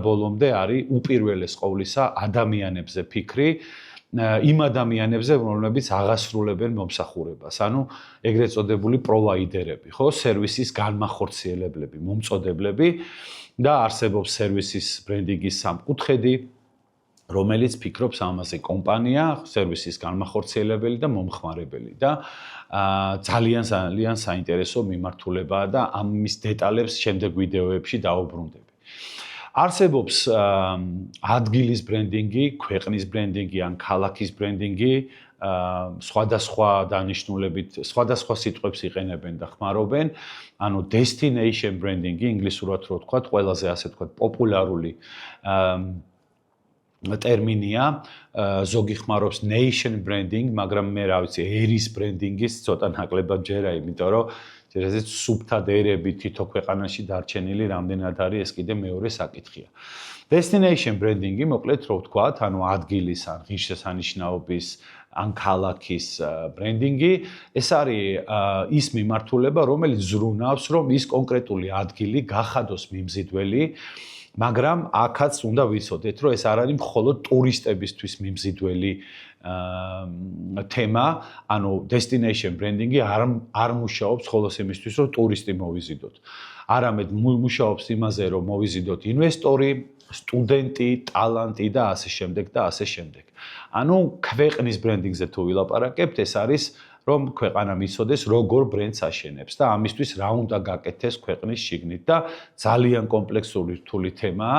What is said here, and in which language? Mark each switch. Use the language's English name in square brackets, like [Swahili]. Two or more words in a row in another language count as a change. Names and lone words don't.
[Georgian] ბოლომდე არის უპირველეს ყოვლისა ადამიანებზე ფიქრი, იმ ადამიანებზე, რომლებიც აღასრულებენ მომსახურებას, ანუ ეგრეთ წოდებული პროვაიდერები, ხო, სერვისის განმახორციელებლები, მომწოდებლები და არსებობს სერვისის ბრენდინგის სამკუთხედი, რომელიც ფიქრობს ამაზე კომპანია, სერვისის განმახორციელებელი და მომხმარებელი და ძალიან საინტერესო მიმართულებაა და ამის დეტალებს შემდეგ ვიდეოებში დავუბრუნდები. არსებობს ადგილის ბრენდინგი, ქვეყნის ბრენდინგი ან ქალაქის ბრენდინგი, სხვადასხვა დანიშნულებით, სხვადასხვა სიტყვებს იყენებენ და ხმარობენ, ანუ [English] destination branding-ი, [Georgian] ინგლისურად რო ვთქვათ, ყველაზე ასე ვთქვათ, პოპულარული ტერმინია, ზოგი ხმარობს [English] nation branding, [Georgian] მაგრამ მე რა ვიცი, ერის ბრენდინგის ცოტა ნაკლებად ჯერა, იმიტომ რომ ჯერაზეც სუბთად ერები თითო ქვეყანაში დარჩენილი რამდენად არის, ეს კიდე მეორე საკითხია. [English] Destination branding-ი, [Georgian] მოკლედ რო ვთქვათ, ანუ ადგილის ან ღირსშესანიშნაობის ან ქალაქის ბრენდინგი, ეს არის ის მიმართულება, რომელიც ზრუნავს, რომ ის კონკრეტული ადგილი გახადოს მიმზიდველი, მაგრამ აქაც უნდა ვიცოდეთ, რომ ეს არ არის მხოლოდ ტურისტებისთვის მიმზიდველი თემა, ანუ [English] destination branding-ი [Georgian] არ მუშაობს მხოლოდ იმისთვის, რომ ტურისტი მოვიზიდოთ. არამედ მუშაობს იმაზე, რომ მოვიზიდოთ ინვესტორი, სტუდენტი, ტალანტი და ასე შემდეგ და ასე შემდეგ. ანუ ქვეყნის ბრენდინგზე თუ ვილაპარაკებთ, ეს არის რომ ქვეყანა მიცოდეს, როგორ ბრენდს აშენებს და ამისთვის რა უნდა გაკეთდეს ქვეყნის შიგნით და ძალიან კომპლექსური რთული თემაა.